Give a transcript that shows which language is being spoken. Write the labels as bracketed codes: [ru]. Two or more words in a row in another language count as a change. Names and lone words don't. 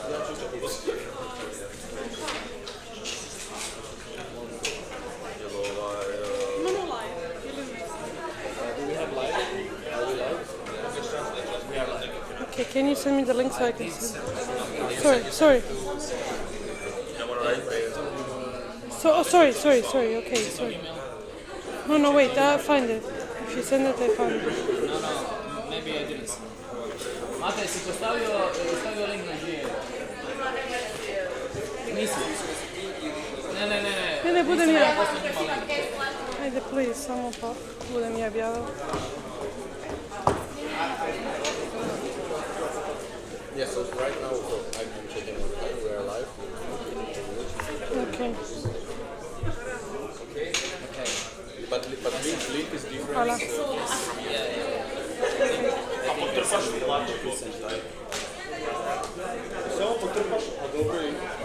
[en] Okay, can you send me the link so I can see? Sorry. Sorry. Okay, sorry. No, wait, I find it. If you send it, I find it. No, maybe I didn't. [hr] Mate, si stavio link na Gmail. Nisi. Ne, budem ja. Ajde, please, samo pa budem ja objavila. [en] Yes, so right now I'm checking on time. We are live. Okay. But link is different. [hr] Hvala. Samo potrpaš, a dobro je.